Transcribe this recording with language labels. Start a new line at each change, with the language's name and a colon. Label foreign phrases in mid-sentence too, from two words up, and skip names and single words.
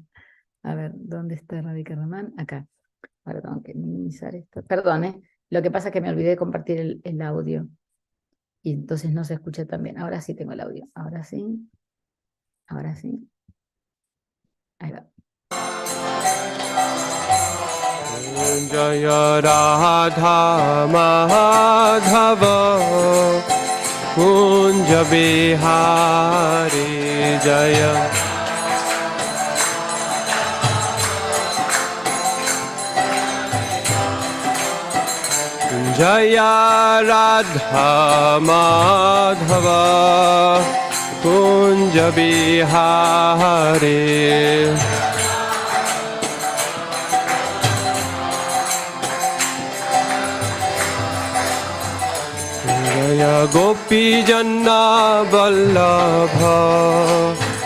Spanish: A ver, ¿dónde está Radhika Raman? Acá. Ahora tengo que minimizar esto. Perdón, ¿eh? Lo que pasa es que me olvidé de compartir el audio. Y entonces no se escucha tan bien. Ahora sí tengo el audio. Ahora sí. Ahora sí. Ahí va.
Sanskrit: जय राधा माधव कुञ्ज बिहारी जय जय राधा माधव कुञ्ज बिहारी जय गोपी जन वल्लभ